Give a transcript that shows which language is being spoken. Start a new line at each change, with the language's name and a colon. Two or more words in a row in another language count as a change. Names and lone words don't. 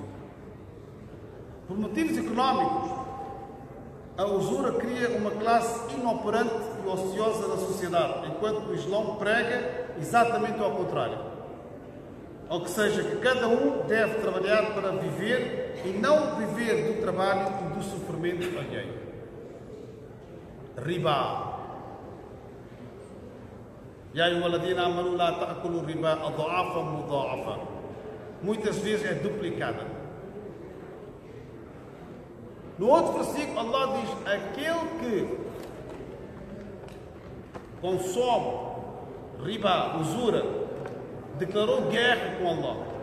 Portuguese: Por motivos económicos, a usura cria uma classe inoperante e ociosa na sociedade, enquanto o Islão prega exatamente ao contrário. Ou que seja, que cada um deve trabalhar para viver e não viver do trabalho e do sofrimento alheio. Riba.
Arabic: يا أيها الذين آمنوا لا تأكلوا الربا أضعافا مضاعفة.
Portuguese: Muitas vezes é duplicada. No outro versículo, Allah diz: aquele que consome riba, usura, declarou guerra com Allah.